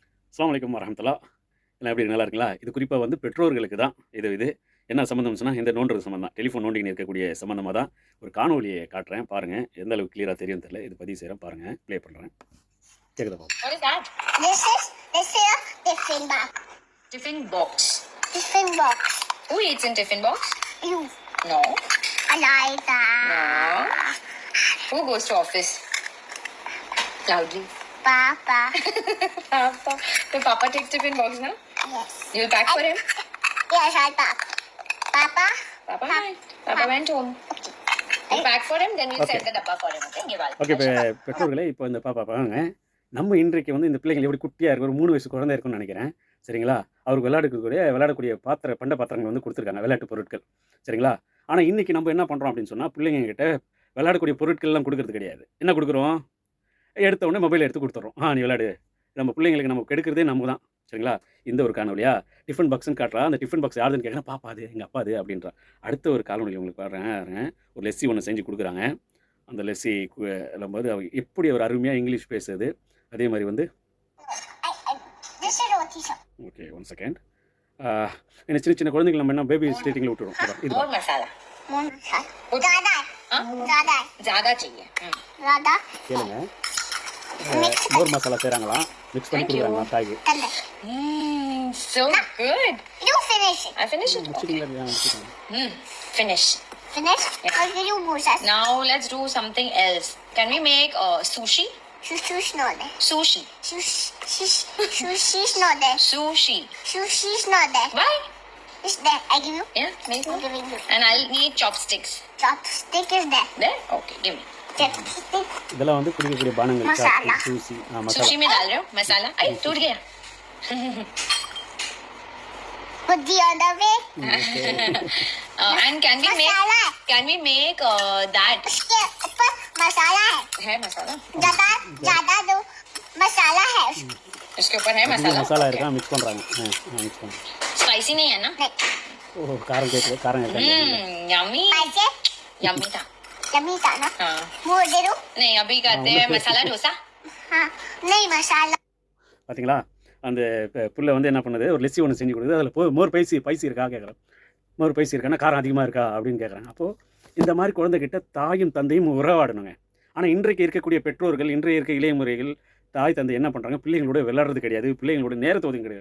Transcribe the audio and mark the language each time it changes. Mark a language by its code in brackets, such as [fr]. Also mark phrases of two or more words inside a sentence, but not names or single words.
[ar] السلام عليكم ورحمة الله. [ta] எல்லாம் எப்படி நல்லா இருக்கீங்களா? இது குறிப்பா வந்து பெற்றோர்களுக்கு தான். இது என்ன சம்மந்தம்னு சொன்னா, இந்த நோண்டுறது சம்மந்தம் தான். டெலிஃபோன் நோண்டின்னு இருக்கக்கூடிய சம்மந்தமா தான் ஒரு காணொளிய காட்டுறேன். பாருங்க. எந்த அளவுக்கு கிளியரா தெரியும்னு தெரியல. இது பதிவு செய்றேன் பாருங்க. ப்ளே பண்றேன். கேக்குதா பாப்போம். [en] What is that? This is a tiffin box. Tiffin box. Tiffin box. Who eats in tiffin box? You. No. I like that. No. Who goes to office? Loudly. Papa. Papa. So Papa takes tiffin box now? Yes. You'll pack for him? Yes, I pack. Papa. Papa went. Papa went home. You pack for him, then we'll Okay. send the dabba for him. Okay? Give all. [ta] ஓகே. பெற்றோர்களே, இப்போ இந்த பாருங்க. நம்ம இன்றைக்கு வந்து இந்த பிள்ளைங்கள் எப்படி குட்டியா இருக்கு, ஒரு 3 வயசு குழந்தை இருக்குன்னு நெனைக்கிறேன். சரிங்களா? அவருக்கு விளையாடக்கூடிய பண்ட பாத்திரங்கள் வந்து குடுத்துருக்காங்க. விளையாட்டு பொருட்கள். சரிங்களா? ஆனா இன்னைக்கு நம்ம என்ன பண்றோம் அப்படின்னு சொன்னா, பிள்ளைங்க கிட்ட விளையாடக்கூடிய பொருட்கள்லாம் குடுக்கறது கிடையாது. என்ன குடுக்குறோம்? எடுத்த உடனே மொபைல எடுத்து குடுத்துர்றோம். நீ விளையாடு. நம்ம பிள்ளைங்களுக்கு நம்ம கெடுக்கிறதே நம்ம தான். சரிங்களா? இந்த ஒரு காணொளியா? [en] tiffin box [ta] காட்டுறா. அந்த [en] tiffin box [ta] யாருதுன்னு கேட்குறேன். பாப்பா அது, எங்க அப்பா அது அப்படின்றா. அடுத்த ஒரு காணொளி உங்களுக்கு பாருங்க. ஒரு லெஸ்ஸி ஒண்ணு செஞ்சு குடுக்குறாங்க. அந்த லெஸ்ஸி போது அவ எப்படி ஒரு அருமையா இங்கிலீஷ் பேசுது. அதே மாரி வந்து [en] This is roti shop. [ta] ஓகே 1 செகண்ட். என்ன சின்ன குழந்தைகள் நம்ம என்ன [en] baby sitting [ta] விட்டுறோம். இது [en] More masala. More masala. [hi] Zyada. Huh? Zyada. Zyada चाहिए. Zyada. [ta] கேளுங்க. [en] Mix. [ta] மோர் மசாலா செய்றாங்களாம். மிக்ஸ் பண்ணி [en] Thank you. [ta] குடுக்குறாங்க தாய்க்கு. [hi] Tanda. [en] So good. You finish it. I finished it. Okay. [ta] முடிச்சிட்டீங்களா? [en] Finish. Finish? Yeah. Or will you move us? Now let's do something else. Can we make sushi? Sushi's not there. Sushi. Sushi's not there. Sushi. Sushi's not there. Why? It's there. I give you. Yeah, make I'm one. giving you. And I'll need chopsticks. Chopstick is there. There? Okay, give me. Chopstick. [ta] இதெல்லாம் வந்து குடிக்கக்கூடிய பானங்கள். மசாலா. சூசி மசாலா. [hi] Sushi में डाल रहे हो मसाला? अरे टूट गया. [en] Put the other way. And can we make Masala. that? [hi] उसके ऊपर मसाला है. है मसाला? ज्यादा दो मसाला है उसके. इसके ऊपर है [ta] இதுல [hi] मसाला? [ta] மசாலா இருக்கா மிக்ஸ் பண்றாங்க. மிக்ஸ் பண்ணி. [hi] स्पाइसी नहीं है ना? [ta] ஓ காரம் கேக்குது. காரம் கேக்குது. [hi] यम्मी. ऐसे यम्मी था. यम्मी था ना. हाँ. मोड़ दे दो. नहीं अभी करते हैं मसाला डोसा. हाँ नहीं मसाला. [ta] பாத்தீங்களா? அந்த புள்ள வந்து என்ன பண்ணுது, ஒரு லெஸ்ஸி ஒன்று செஞ்சு கொடுக்குது. அதில் [en] more spicy [ta] இருக்கா கேட்குறேன். [en] more spicy [ta] இருக்கான்னா காரம் அதிகமாக இருக்கா அப்படின்னு கேட்குறாங்க. அப்போது இந்த மாதிரி குழந்தைகிட்ட தாயும் தந்தையும் உறவாடணுங்க. ஆனால் இன்றைக்கு இருக்கக்கூடிய பெற்றோர்கள், இன்றைய இருக்க இளைய முறைகள் தாய் தந்தை என்ன பண்ணுறாங்க, பிள்ளைங்களோட விளையாடுறது கிடையாது, பிள்ளைங்களோட நேரத்தை ஒதுங்க கிடையாது.